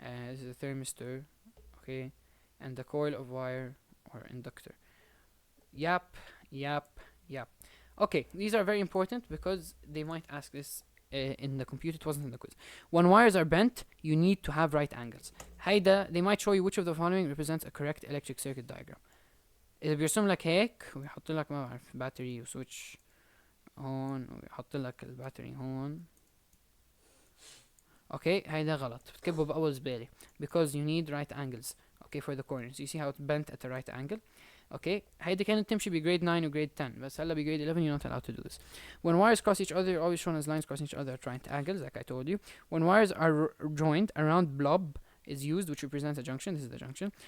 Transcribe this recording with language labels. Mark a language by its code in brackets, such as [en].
[en] This is a thermistor, okay, and the coil of wire or inductor. Yap. Okay, these are very important because they might ask this in the computer. It wasn't in the quiz. When wires are bent, you need to have right angles. هيدا they might show you which of the following represents a correct electric circuit diagram. [ar] إذا بيرسم لك هيك ويحط لك ما بعرف باتري وسويتش هون ويحط لك الباتري هون. Okay, هيدا غلط. بتكبه بأول زبالة [en] because you need right angles. Okay, for the corners. You see how it's bent at a right angle. [ar] Okay, هيدي كانت تمشي بgrade 9 و grade 10 بس هلا بgrade 11 [en] you're not allowed to do this. When wires cross each other, always shown as lines crossing each other at right angles, like I told you. When wires are joined, a round blob is used, which represents a junction. This is the junction.